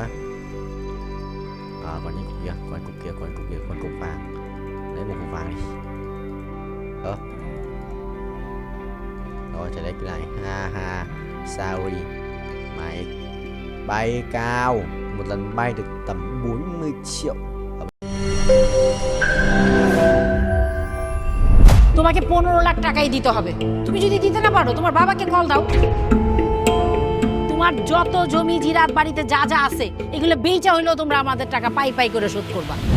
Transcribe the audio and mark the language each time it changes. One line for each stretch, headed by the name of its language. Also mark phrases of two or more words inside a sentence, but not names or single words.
Vietnamese: Còn những cục kia, còn cục vàng. Lấy một cục vàng đi. Rồi, chạy đây cái này. Ha. Sorry. Mày bay cao. Một lần bay được tầm 40 triệu.
Bangla: তোমাকে 15 লাখ টাকাই দিতে হবে। তুমি যদি দিতে না পারো তোমার বাবাকে কল দাও। তোমার যত জমি জিরাত বাড়িতে যা যা আছে এগুলো বেচা হইলেও তোমরা আমাদের টাকা পাই করে শোধ করবা।